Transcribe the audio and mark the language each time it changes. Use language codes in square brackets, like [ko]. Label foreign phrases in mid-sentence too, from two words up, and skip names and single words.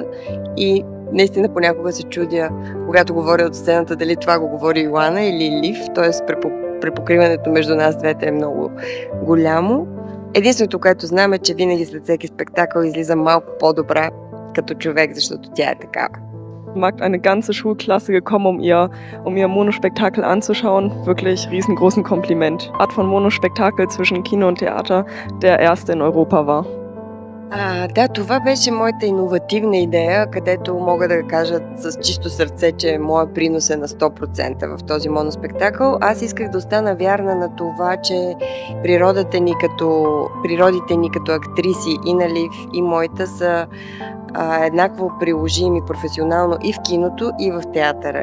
[bg] И наистина понякога се чудя, когато говоря от сцената, дали това го говори Йоанна или Лив, т.е. препокриването между нас двете е много голямо. Единственото, което знам е, че винаги след всеки спектакъл излиза малко по-добра като човек, защото тя е такава. [de] Eine ganze Schulklasse gekommen, um ihr Monospektakel anzuschauen. Wirklich riesengroßen Kompliment. Art von Monospektakel zwischen Kino und Theater, der erste in Europa war. [bg] Да, това беше моята иновативна идея, където мога да кажа с чисто сърце, че моят принос е на 100% в този моноспектакъл. Аз исках да остана вярна на това, че природите ни като актриси и на Лив и моята са еднакво приложими професионално и в киното, и в театъра.